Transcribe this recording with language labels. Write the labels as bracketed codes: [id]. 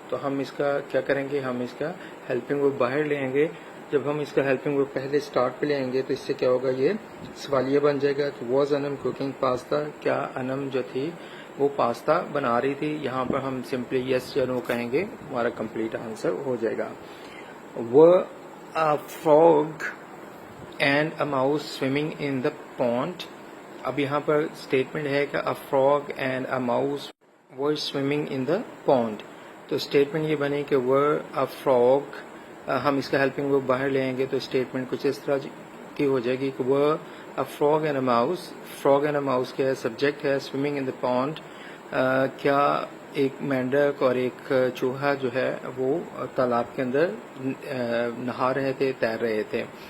[ur] تو ہم اس کا کیا کریں گے, ہم اس کا ہیلپنگ ورب باہر لے آئیں گے. جب ہم اس کا ہیلپنگ ورب پہلے سٹارٹ پہ لے آئیں گے تو اس سے کیا ہوگا, یہ سوالیہ بن جائے گا کہ [en] was um cooking pasta, [ur] کیا انم جو تھی وہ پاستا بنا رہی تھی. یہاں پر ہم سمپلی یس یا نو کہیں گے, ہمارا کمپلیٹ آنسر ہو جائے گا. [en] Were a frog and a mouse swimming in the pond. [ur] اب یہاں پر اسٹیٹمنٹ ہے کہ [en] a frog and a mouse were swimming in the pond. [ur] تو اسٹیٹمنٹ یہ بنے کہ [en] were a frog, [ur] ہم اس کا ہیلپنگ ورب باہر لے آئیں گے تو اسٹیٹمنٹ کچھ اس طرح کی ہو جائے گی کہ [en] were a frog and a mouse. [ur] frog and a mouse کیا ہے, سبجیکٹ ہے. [en] swimming in the pond, [ur] کیا ایک مینڈک اور ایک چوہا جو ہے وہ تالاب کے اندر نہا رہے تھے, تیر رہے تھے.